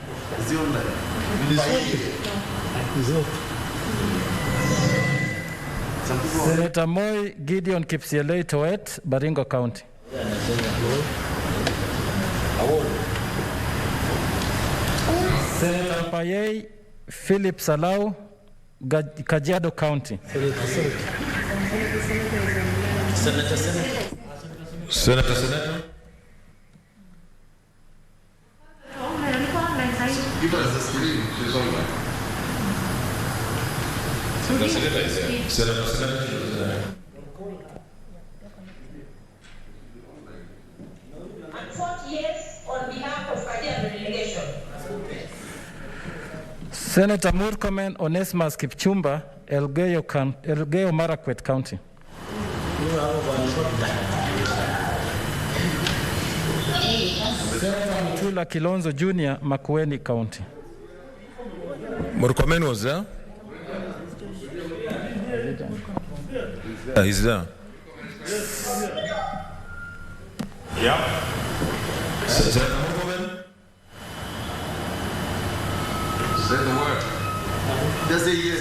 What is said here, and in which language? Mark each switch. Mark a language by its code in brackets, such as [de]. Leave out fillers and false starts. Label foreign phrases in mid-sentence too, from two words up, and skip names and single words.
[en] Senator Moi Gideon Kipsielei Toet, Baringo County. Senator Payei Philip Salau, Kajiado County. Senator. Give us the screen. She's online. Senator. I vote yes on behalf of Kajiado delegation. Senator Murkomen Onesmus Kipchumba, Elgeyo Marakwet County. Senator Mutula Kilonzo Jr., Makueni County. Murkomen was there? Yeah, he's there. Yeah. Senator Murkomen? Say the word. Just say yes.